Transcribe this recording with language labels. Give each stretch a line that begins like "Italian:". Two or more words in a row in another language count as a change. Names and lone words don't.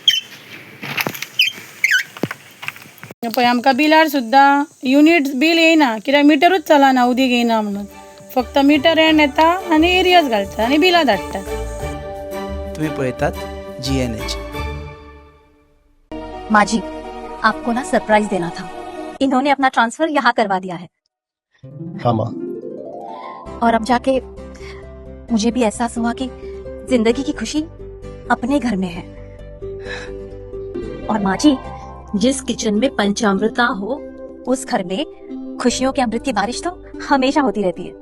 Konkani: पळय आमकां बिलार सुद्दां
English: unit bill
Konkani: येयना, कित्याक मिटरूच चलना उदीक येयना म्हणून. फक्त मिटर एंड येता आनी एरियस घालता आनी बिलां धाडटा. तुम्ही पळयतात GNH. माजी,
Hindi: आपको ना सरप्राइज देना था. इन्होंने अपना ट्रांसफर यहाँ करवा दिया है. हाँ माँ. और अब जाके मुझे भी एहसास हुआ कि जिंदगी की खुशी अपने घर में है. और माँ जी, जिस किचन में पंचामृता हो उस घर में खुशियों के अमृत की बारिश तो हमेशा होती रहती है.